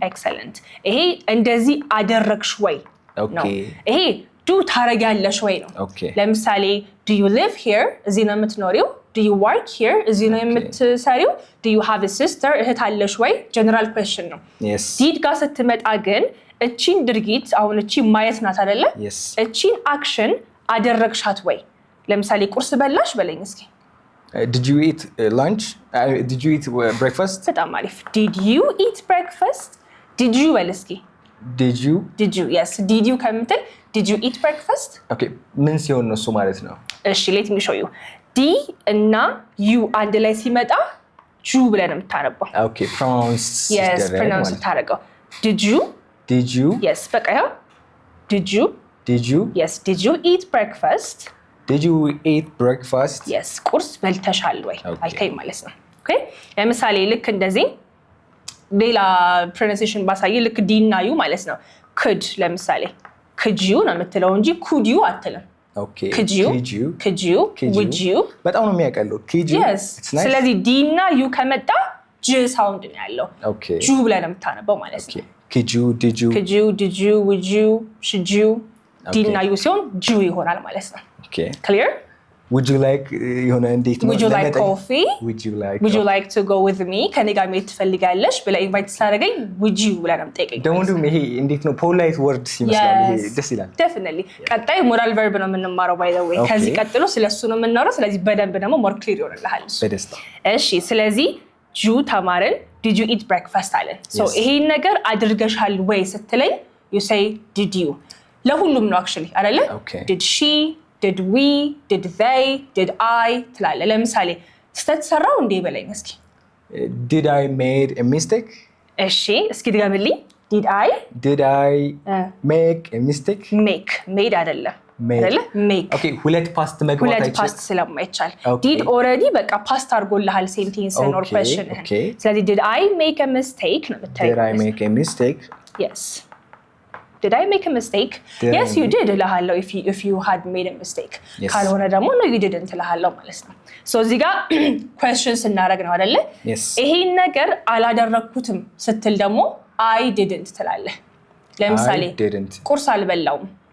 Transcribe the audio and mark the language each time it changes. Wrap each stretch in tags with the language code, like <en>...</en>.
<am>excellent ይሄ እንደዚህ አደረግሽ ወይ ነው። ይሄ ዱ ታረጋለሽ ወይ ነው። ለምሳሌ</am> <en>do you live here</en> <am>እዚህ ነው የምትኖሪው?</am> <en>do you work here</en> <am>እዚህ ነው የምትሰሪው?</am> <en>do you have a sister</en> <am>እህት አለሽ ወይ? ጀነራል ኩዌስችን ነው። ዲድ ጋር ስትመጣ ግን እቺን ድርጊት አሁን እቺ ማየት ናት አይደለ? እቺን አክሽን አደረግሻት ወይ? ለምሳሌ ቁርስ በላሽ በለኝ እስኪ።</am> <en>did you eat lunch? did you eat breakfast?</en> <am>በጣም አሪፍ።</am> <en>did you eat breakfast? did you</en> <am>በል እስኪ።</am> <en>did you yes did you ከምትል did you eat breakfast?</en> <am>okay ምን ሲሆን ነው እሱ ማለት ነው? እሺ</am> <en>let me show you</en> <am>ዲ እና ዩ አንድ ላይ ሲመጣ ጁ ብለን የምታነባው።</am> <en>okay pronounce</en> <am>ታደርገው</am> <en>did you yes</en> <am>በቃ ያው</am> <en>did you yes did you eat breakfast? did you eat breakfast?</en> <am>yes ቁርስ በልተሻል ወይ አልከኝ ማለት ነው። okay ለምሳሌ ልክ እንደዚህ ሌላ pronunciation ባሳይ ልክ ዲ እና ዩ ማለት ነው could ለምሳሌ</am> <en>could you</en> <am>ነው የምትለው እንጂ could you አትልም ኦኬ</am> <en>could you would you</en> <am>በጣም ነው የሚያቀለው</am> <en>could you</en> <am>ስለዚህ ዲ እና ዩ ከመጣ j ሳውንድ ነው ያለው ኦኬ ጁ ብለን የምታነበው ማለት ነው</am> <en>could you did you would you should you</en> <am>ዲ እና ዩ ሲሆን ጁ ይሆናል ማለት ነው ኦኬ</am> <en>clear would you like</en> <am>የሆነ እንዴት ነው</am> <en>would you like coffee would you like to go with me</en> <am>ከኔ ጋር መሄድ ትፈልጋለሽ ብለ ኢንቫይት ሳደርገኝ</am> <en>would you</en> <am>ብላ ነው የምጠይቀኝ ደግሞ ይሄ እንዴት ነው ፖላይት ወርድስ ይመስላል ይሄ ደስ ይላል definitely ቀጣይ ሞራል ቨርብ ነው የምንማረው</am> <en>by the way</en> <am>ከዚህ ቀጥሎ ስለሱ ነው የምናወራው ስለዚህ በደንብ ደግሞ</am> <en>more clear</en> <am>ይሆንልሃል በደስታ እሺ ስለዚህ ጁ ተማረን</am> <en>did you eat breakfast</en> <am>አለን so ይሄን ነገር አድርገሻል ወይ ስትለኝ</am> <en>you say did you</en> <am>ለሁሉም ነው actually አይደለ</am> <en>did she did we did they did I</en> <am>ትላለ ለምሳሌ ስተትሰራው እንዴ በለኝ እስኪ</am> <en>did I made a mistake</en> <am>እሺ እስኪ ድገምልኝ did I</am> <en>make a mistake</en> <am>made አይደለም አይደለ make okay ሁለት ፓስት መግባት አይቻል ሁለት ፓስት ስለማይቻል did already በቃ ፓስት አድርጎልሃል ሴንቴንስ or question ስለዚህ</am> <en>did I make a mistake</en> <am>ነው የምትለው</am> <en>did I make a mistake yes did I make a mistake yes you did</en> <am>እልሃለሁ</am> <en>if you had made a mistake</en> <am>ካልሆነ ደግሞ</am> <en>no you didn't እልሃለሁ ማለት ነው so እዚህ ጋር questions እናደርግ ነው አይደለ</en> <am>ይሄን ነገር አላደረኩትም ስትል ደግሞ</am> <en>I didn't ትላለህ ለምሳሌ</en> <am>ቁርስ አልበላውም</am>